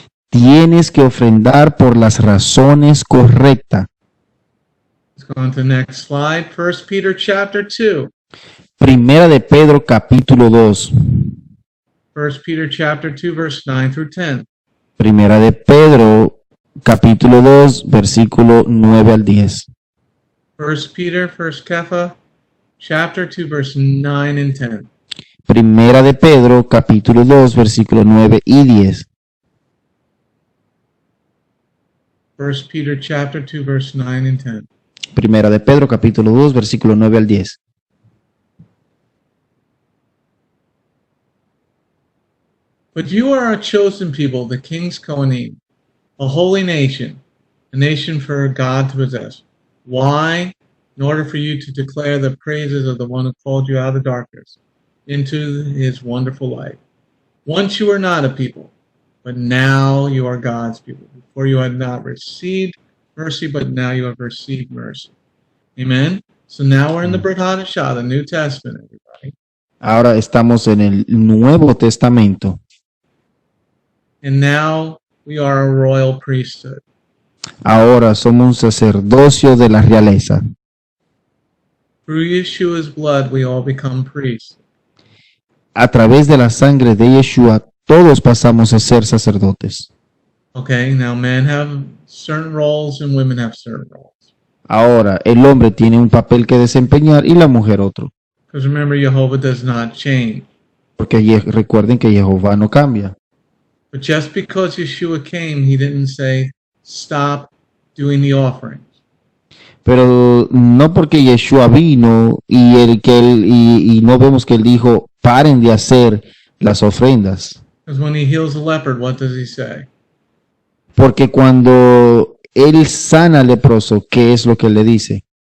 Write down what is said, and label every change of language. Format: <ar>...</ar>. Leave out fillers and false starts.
<es>Tienes que ofrendar por las razones correctas.</es> <en>Let's go on to the next slide. 1 Peter chapter 2.</en> <es>Primera de Pedro capítulo 2.</es> <en>1 Peter chapter 2 verse 9 through 10.</en> <es>Primera de Pedro capítulo 2 versículo 9 al 10.</es> <en>1 Peter, 1 Kepha, chapter 2 verse 9 and 10.</en> <es>Primera de Pedro capítulo 2 versículo 9 y 10.</es> <en>1 Peter chapter 2 verse 9 and 10.</en> <es>Primera de Pedro capítulo 2 versículo 9 al 10.</es> <en>But you are a chosen people, the king's Kohanim, a holy nation, a nation for God to possess. Why? In order for you to declare the praises of the one who called you out of darkness into his wonderful light. Once you were not a people, but now you are God's people. Before you had not received mercy, but now you have received mercy. Amen? So now we're in the Brit Hadashah, the New Testament, everybody.</en> <es>Ahora estamos en el Nuevo Testamento.</es> <en>And now we are a royal priesthood.</en> <es>Ahora somos un sacerdocio de la realeza.</es> <en>Through Yeshua's blood, we all become priests.</en> <es>A través de la sangre de Yeshua, todos pasamos a ser sacerdotes.</es> <en>Okay, now men have certain roles and women have certain roles.</en> <es>Ahora, el hombre tiene un papel que desempeñar y la mujer otro.</es> <en>Because remember, Jehovah does not change.</en> <es>Porque recuerden que Jehová no cambia.</es> <en>But just because Yeshua came, he didn't say, stop doing the offerings.</en> <es>Pero no porque Yeshua vino y no vemos que él dijo, paren de hacer las ofrendas.</es> <en>Because when he heals a leopard, what does he say?</en> <es>Porque cuando él sana al leproso, ¿qué es lo que él le dice?</es>